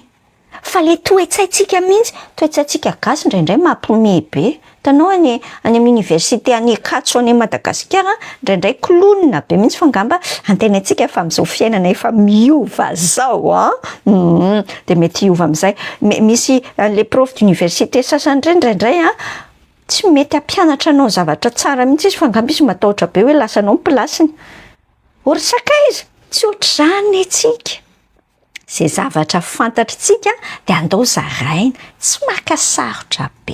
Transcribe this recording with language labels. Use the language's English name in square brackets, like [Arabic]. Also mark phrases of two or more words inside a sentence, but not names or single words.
[Malagasy] Fa le toetsaitsika mihitsy, toetsaitsika gasy indraindray mampiomehy be. Tanao any amin'ny université any Akatso any Madagasikara indraindray klonina be mihitsy fangamba antenaitsika fa amin'izao fiainana efa miova zao de mety hiova amin'izay. Misy [French] les profs d'université [Malagasy] sasany indraindray tsy mety hampianatra anao zavatra tsara mihitsy izy fangamba izy matahotra be hoe lasanao ny plasiny. Orsaka izy tsy ohatr'izany etsika. Zay zavatra fantatritsika de andao zaraina, tsy maka sarotra be.